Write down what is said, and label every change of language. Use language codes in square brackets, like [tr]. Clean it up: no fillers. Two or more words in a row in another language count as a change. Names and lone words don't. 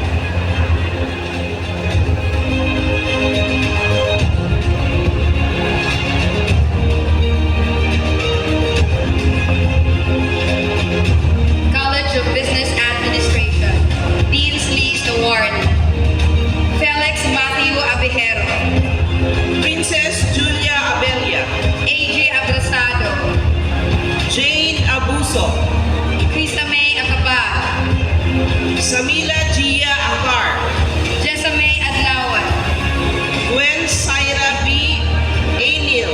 [en] College of Business Administration, Dean's List Award, Felix Matthew Abejero, Princess Julia Abelia, AJ Abrasado, Jane Abuso, Krista May Acapag, Samila Gia Akar, Jessamay Adlawan, Gwen Syra B. Anil,